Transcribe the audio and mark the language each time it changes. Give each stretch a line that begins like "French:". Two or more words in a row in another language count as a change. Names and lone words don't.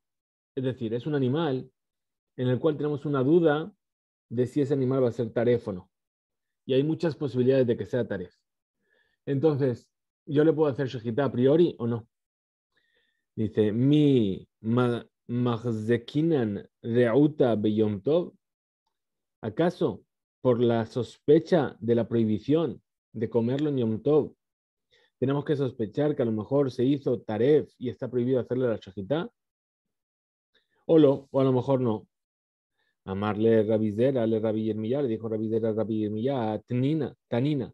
Spanish: Es decir, es un animal en el cual tenemos una duda de si ese animal va a ser taref o no. Y hay muchas posibilidades de que sea taref. Entonces, ¿yo le puedo hacer shejita a priori o no? Dice,
Aramaic: מי מחזקינן ריעותא ביום טוב.
Spanish: ¿Acaso por la sospecha de la prohibición de comerlo en Yom Tov, tenemos que sospechar que a lo mejor se hizo taref y está prohibido hacerle la shahita? O a lo mejor no. Amarle Rabizera, le Rabbi Yirmiyah, le dijo Rabizera, Rabbi Yirmiyah, Tanina.